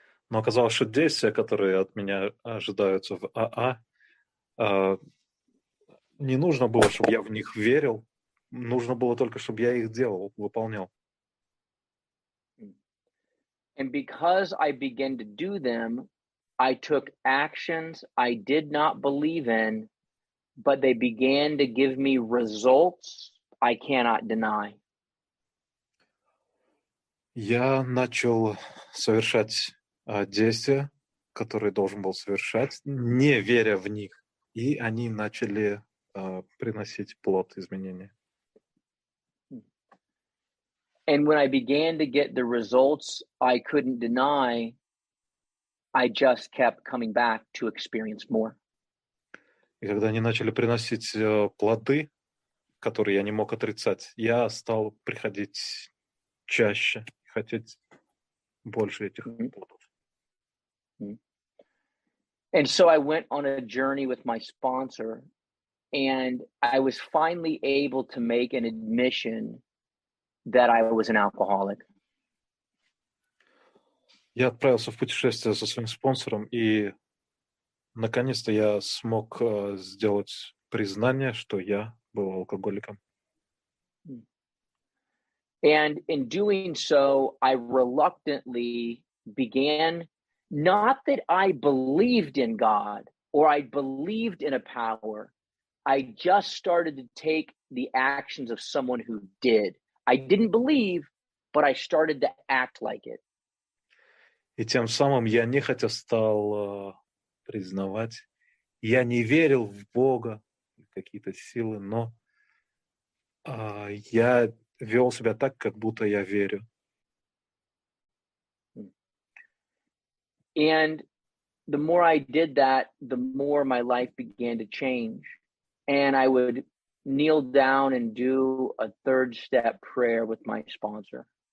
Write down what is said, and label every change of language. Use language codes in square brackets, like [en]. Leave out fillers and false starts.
[ru] Но оказалось, что действия, которые от меня ожидаются в АА, не нужно было, чтобы я в них верил. Нужно было только, чтобы я их делал, выполнял. [en] And because I began to do them, I took actions I did not believe in, but they began to give me results I cannot deny. [ru] Я начал совершать действия, которые должен был совершать, не веря в них, и они начали приносить плод изменения. [en] And when I began to get the results I couldn't deny, I just kept coming back to experience more. [ru] И когда они начали приносить плоды, которые я не мог отрицать, я стал приходить чаще, хотеть больше этих плодов. [en] And so I went on a journey with my sponsor, and I was finally able to make an admission that I was an alcoholic. [ru] Я отправился в путешествие со своим спонсором, и наконец-то я смог сделать признание, что я был алкоголиком. [en] And in doing so, I reluctantly began, not that I believed in God or I believed in a power. I just started to take the actions of someone who did. I didn't believe, but I started to act like it. [ru] И тем самым я нехотя стал признавать, я не верил в Бога, в какие-то силы, но я вел себя так, как будто я верю. [en] And the more I did that, the more my life began to change. And I would kneel down and do a third step prayer with my sponsor.